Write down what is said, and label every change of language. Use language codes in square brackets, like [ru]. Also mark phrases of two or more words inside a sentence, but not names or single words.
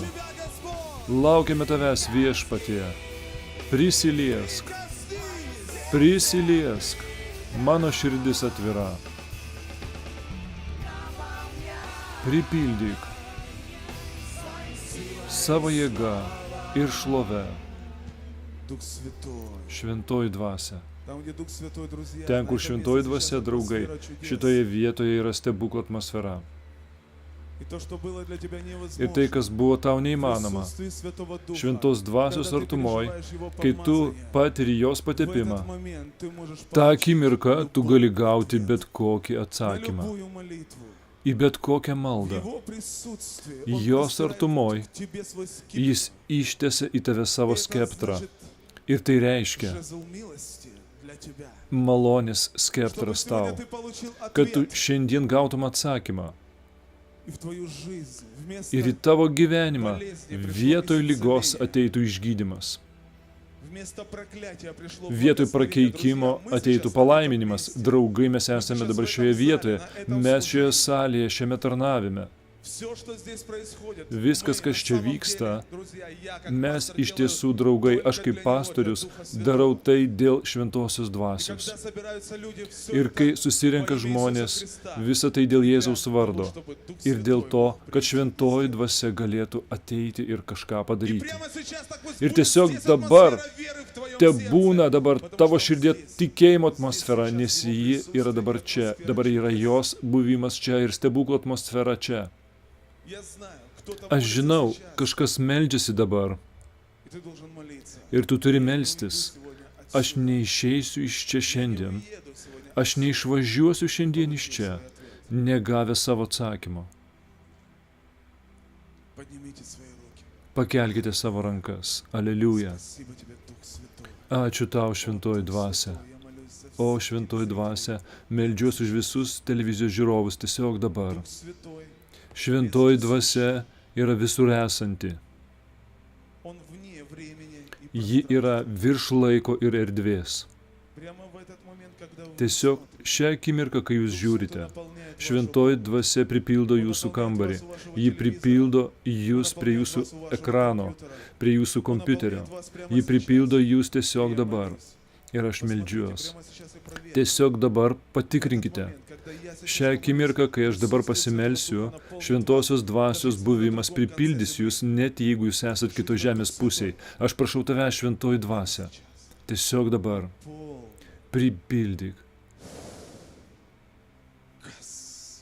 [lt] Laukiame tavęs viešpatie. Prisiliesk, prisiliesk, mano širdis atvira. Pripildyk savo jėgą ir šlovę. [ru] Дух Святой. [lt] Šventoji dvasia. [ru] Там, где Дух Святой, друзья, [lt] Ten, [ru] на [lt] kur [ru] этом [lt] šventoji [ru] месте [lt] dvasia, [ru] сейчас [lt] draugai, [ru] атмосфера чудес. [lt] šitoje vietoje yra stebuklo atmosfera. [ru] И то, что было для тебя невозможно, [lt] Ir tai, kas buvo tau [ru] в [lt] neįmanoma, [ru] присутствии Святого Духа, [lt] šventos dvasios [ru] когда ты [lt] artumoj, [ru] переживаешь Его [lt] kai tu [ru] помазание, [lt] patiri jos [ru] в [lt] patepimą, [ru] этот момент ты можешь [lt] tą [ru] получить [lt] akimirką tu [ru] любой [lt] gali gauti [ru] ответ [lt] bet kokį [ru] на [lt] atsakymą [ru] любую молитву. [lt] į bet kokią [ru] В [lt] maldą. [ru] Его присутствии Он [lt] Jos [ru] простирает [lt] artumoj [ru] к тебе свой скипетр. [lt] Jis ištiesia į tave savo [ru] И это [lt] skeptrą. [ru] значит [lt] Ir tai reiškia [ru] жезл милости для тебя. [lt] malonės [ru] Чтобы [lt] skeptras [ru] сегодня [lt] tau, [ru] ты получил [lt] kad tu [ru] ответ [lt] šiandien gautum atsakymą. [ru] и в твою жизнь вместо, [lt] Ir į tavo gyvenimą vietoj lygos ateitų išgydymas. [ru] вместо проклятия пришло [lt] Vietoj [ru] благословение. [lt] prakeikimo [ru] Друзья, мы [lt] ateitų [ru] сейчас [lt] palaiminimas. [ru] в этом месте. [lt] Draugai, mes esame dabar šioje vietoje, mes šioje salėje, šiame tarnavime. [ru] Всё, что здесь происходит, [lt] Viskas, [ru] мы [lt] kas [ru] на [lt] čia [ru] самом [lt] vyksta, [ru] деле, друзья, я как [lt] mes [ru] пастор [lt] iš [ru] делаю [lt] tiesų, draugai, [ru] только [lt] aš [ru] для [lt] kaip [ru] него, [lt] pastorius [ru] для Духа Святого. [lt] darau tai dėl šventosios [ru] И [lt] dvasios. [ru] когда собираются люди, всё [lt] Ir [ru] это [lt] kai susirenka [ru] во имя [lt] žmonės, [ru] Иисуса Христа. [lt] visa tai dėl Jėzaus [ru] Для [lt] vardo. [ru] того, чтобы Дух [lt] Ir dėl [ru] Святой [lt] to, [ru] мог [lt] kad [ru] прийти. [lt] šventoji dvasia galėtų ateiti ir kažką [ru] И [lt] padaryti. [ru] прямо сейчас так пусть [lt] Ir [ru] будет [lt] tiesiog [ru] здесь [lt] dabar [ru] атмосфера веры в твоем [lt] te [ru] сердце, [lt] būna dabar [ru] потому [lt] tavo [ru] что [lt] širdė [ru] здесь, [lt] tikėjimo [ru] здесь [lt] atmosfera, [ru] сейчас [lt] nes [ru] его [lt] ji yra [ru] присутствие, [lt] dabar čia, [ru] атмосфера [lt] dabar yra [ru] чудес. [lt] jos buvimas čia ir stebuklo atmosfera čia. [ru] Я знаю, кто-то [lt] Aš [ru] молится [lt] žinau, [ru] сейчас, [lt] kažkas meldžiasi dabar [ru] и ты должен молиться. [lt] ir tu turi [ru] Я не [lt] melstis. [ru] уйду сегодня [lt] Aš [ru] отсюда. [lt] neišeisiu iš čia [ru] Я не [lt] šiandien, [ru] уеду сегодня [lt] aš neišvažiuosiu šiandien iš [ru] получив [lt] čia, [ru] свой ответ. [lt] negavęs savo atsakymo. [ru] Поднимите свои руки. [lt] Pakelkite savo rankas. Aleliuja. [ru] Спасибо тебе, Дух Святой. [lt] Ačiū tau, šventoji dvasia. [ru] Я молюсь за [lt] O [ru] всех [lt] šventoji [ru] телевизионных [lt] dvasia, meldžiuosi už visus televizijos žiūrovus tiesiog dabar. [ru] Дух Святой, [lt] Šventoji dvasia yra visur esanti. [ru] Он вне времени и [lt] Ji [ru] пространства. [lt] yra virš laiko ir erdvės. [ru] Прямо в этот момент, когда вы [lt] Tiesiog [ru] смотрите, [lt] šią akimirką, kai jūs [ru] Дух [lt] žiūrite, [ru] Святой наполняет вашу [lt] šventoji [ru] комнату, [lt] dvasia pripildo jūsų kambarį. Ji pripildo jūs prie jūsų ekrano, prie jūsų [ru] Он [lt] kompiuterio. [ru] наполняет вас прямо [lt] Ji [ru] сейчас. [lt] pripildo jūs tiesiog [ru] Я [lt] dabar. [ru] молюсь. [lt] Ir aš [ru] Посмотрите [lt] meldžiuos. [ru] прямо сейчас и проверьте. [lt] Tiesiog dabar [ru] Этот [lt] patikrinkite. [ru] момент, когда я сейчас [lt] Šią akimirką, kai aš dabar pasimelsiu, šventosios dvasios buvimas pripildys jūs, net jeigu jūs esat kito žemės pusėje. Aš prašau tave, šventoji dvasia. Tiesiog dabar пол, pripildyk, газ,